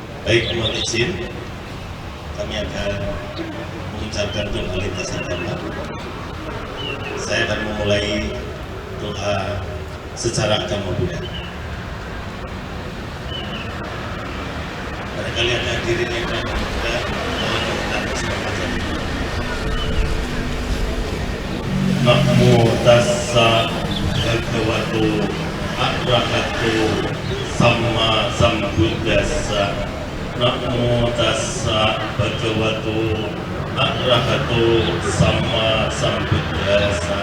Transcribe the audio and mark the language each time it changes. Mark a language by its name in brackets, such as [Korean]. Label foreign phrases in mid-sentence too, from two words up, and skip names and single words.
[Indonesian] Baik, mohon izin, kami akan mengucapkan doa lintasan agama. Saya akan memulai doa secara agama Buddha. Barangkali ada hadirin yang agama Buddha, mohon kita bersama-sama. [Pali] Namo tassa bhagavato arahato sama sambuddhassa. Namo tassa bhagavato arahato sama sambuddhassa.